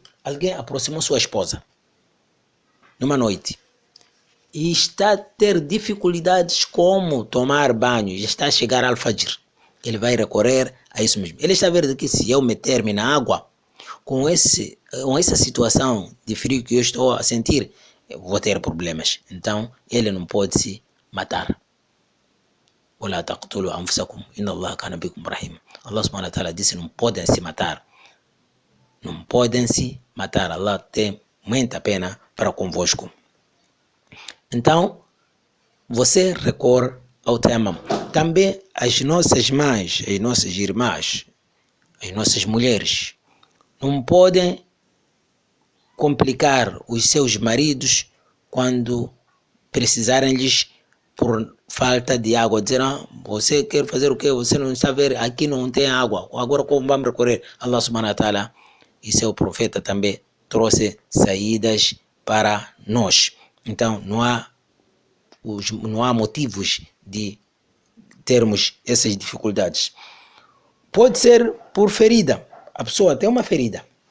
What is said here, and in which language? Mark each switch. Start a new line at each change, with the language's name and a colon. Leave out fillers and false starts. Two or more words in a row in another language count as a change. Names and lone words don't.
Portuguese: Alguém aproximou sua esposa numa noite e está a ter dificuldades como tomar banho, já está a chegar ao Fajr. Ele vai recorrer a isso mesmo. Ele está a ver que se eu meter-me na água, com essa situação de frio que eu estou a sentir, eu vou ter problemas. Então, ele não pode se matar.
Arabic: ولا تقتلوا أنفسكم إن الله كان بكم رحيم.
Portuguese: Allah
Arabic: سبحانه وتعالى
Portuguese: disse: não podem se matar. Não podem se matar. Allah tem muita pena para convosco. Então, você recorre ao tayammum. Também as nossas mães, as nossas irmãs, as nossas mulheres, não podem complicar os seus maridos quando precisarem-lhes por falta de água. Dizer, você quer fazer o quê? Você não está a ver, aqui não tem água. Agora como vamos recorrer? Allah
Arabic: سبحانه وتعالى
Portuguese: e seu profeta também trouxe saídas para nós. Então, não há motivos de termos essas dificuldades. Pode ser por ferida. A pessoa tem uma ferida.